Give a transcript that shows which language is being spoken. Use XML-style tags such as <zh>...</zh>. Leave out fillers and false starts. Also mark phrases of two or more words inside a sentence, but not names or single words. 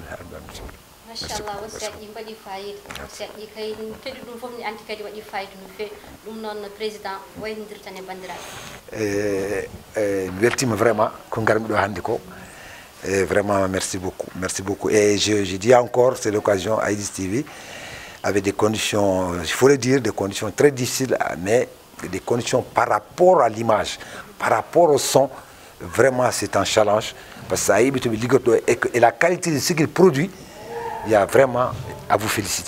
<ff>machallah wasiyaji ɗi mbaɗi fayida wasiyaji ɗi kay teɗi ɗum fof ni anti kadi waɗi fayida no fewi ɗum noon président waynodirtan e bandiraɓe mi weltima</ff> <fr>vraiment</fr> <ff>ko garmi ɗo hannde ko</ff> <fr>vraiment merci beaucoup et je dis encore c'est l'occasion Aïdis TV avec des conditions il faut le dire des conditions très difficiles mais des conditions par rapport à l'image par rapport au son vraiment c'est un challenge parce que ça et la qualité de ce qu'il produit il y a vraiment à vous féliciter.</fr>